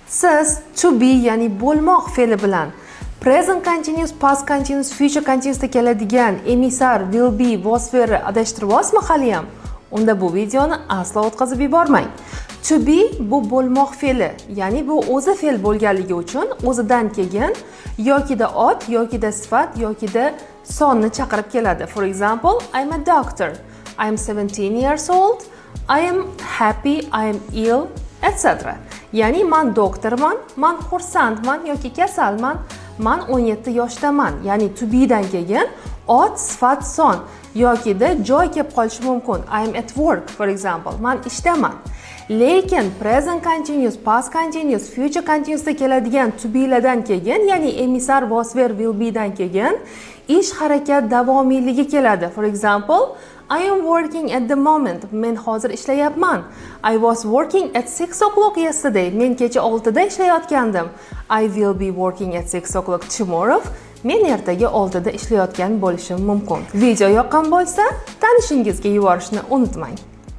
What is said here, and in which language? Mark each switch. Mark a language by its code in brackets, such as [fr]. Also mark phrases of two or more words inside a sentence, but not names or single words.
[uz] Siz [en] to be [uz] ya'ni bo'lmoq fe'li bilan [en] present continuous, past continuous, future continuousda [uz] keladigan emissar, [en] will be, was were [uz] adashtiryapsizmi hali ham? Unda bu videoni aslo o'tkazib yubormang. [en] To be [uz] bu bo'lmoq fe'li, ya'ni bu o'zi fe'l bo'lganligi uchun o'zidan keyin yokida ot, yokida sifat, yokida sonni chaqirib keladi. [en] For example, I'm a doctor. I'm 17 years old. I am happy, I am ill, etc. [uz] Ya'ni man doktorman, man xursandman yoki kasalman, man 17 yoshdaman. Ya'ni [en] to be [uz] dan keyin ot, sifat, son yokida joy kelib qolishi mumkin. [en] I am at work, for example. [uz] Man ishdaman. Lekin [en] present continuous, past continuous, future continuousda [uz] keladigan [en] to be [uz] lardan keyin, ya'ni emissar, [en] was were, will be [uz] dan keyin ish harakat davomiyligi keladi. [en] For example, I am working at the moment. [uz] Men hozir ishlayapman. [en] I was working at 6 o'clock yesterday. [uz] Men kecha 6 da ishlayotgandim. [en] I will be working at 6 o'clock tomorrow. [uz] Men ertaga 6 da ishlayotgan bo'lishim mumkin. Video yoqqan bo'lsa, tanishingizga yuborishni unutmang.